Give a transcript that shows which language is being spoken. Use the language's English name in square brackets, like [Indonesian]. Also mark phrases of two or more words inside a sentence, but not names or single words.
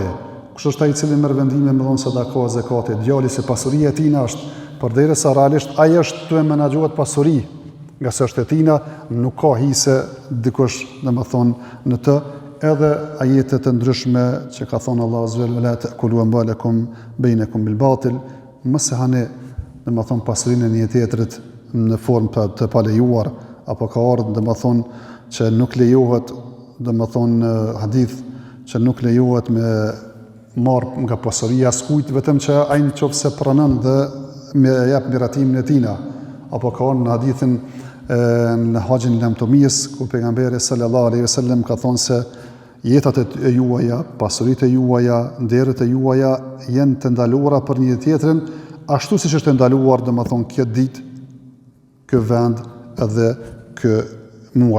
[Albanian] Kush është ai i cili merr vendime me dhënë sadaka, zakate? Djali, se pasuria e tina është, përderisa realisht ai është të menaxhuar pasuri, nga se është e tina, nuk ka hise dikush domethënë në të. Edhe ajetet të ndryshme që ka thonë Allahu [Arabic] عز ولا تأكلوا أموالكم بينكم بالباطل, [Albanian] mos e hani domethënë pasurinë e një tjetrit në formë të palejuar, apo ka ardhur domethënë që nuk lejohet domethënë hadith që nuk lejohet me marrë nga pasuria skujt, vetëm që ai nëse pranon dhe me jep miratimin e tina, apo ka në hadithin në haxhin e lamtomis, ku pejgamberi [Arabic] صلى الله عليه وسلم [Albanian] ka thonë se jetat e juaja, pasuritë e juaja, nderët e juaja janë të ndaluara për një tjetrin, ashtu siç është ndaluar domethënë kjo ditë, ky vend edhe ky muaj.